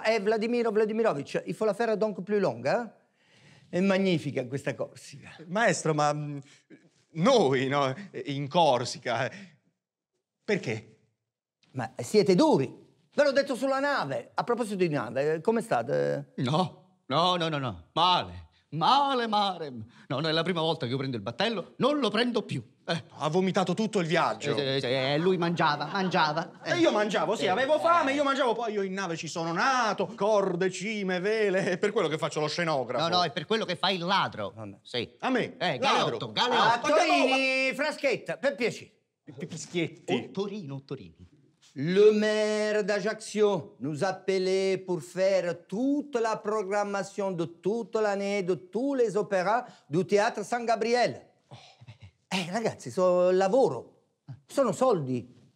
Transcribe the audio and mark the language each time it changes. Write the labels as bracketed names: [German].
[French] Vladimirovic, il faut la faire donc plus longue, eh? [Italian] È magnifica questa Corsica. Maestro, ma noi, no, in Corsica, perché? Ma siete duri. Ve l'ho detto sulla nave. A proposito di nave, come state? No. Male. Male, marem. Non è la prima volta che io prendo il battello, non lo prendo più. Ha vomitato tutto il viaggio. Lui mangiava. E io mangiavo, sì, avevo fame, io mangiavo, poi io in nave ci sono nato, corde, cime, vele, è per quello che faccio lo scenografo. No, è per quello che fai il ladro. Sì. A me? Galeotto, Ah, Torini, fraschetta, per piacere. Pischietti. Torini. [French] Le maire d'Ajaccio nous appelait pour faire toute la programmation de toute l'année de tous les opéras du Théâtre San Gabriele. [Italian] Ragazzi, lavoro, sono soldi.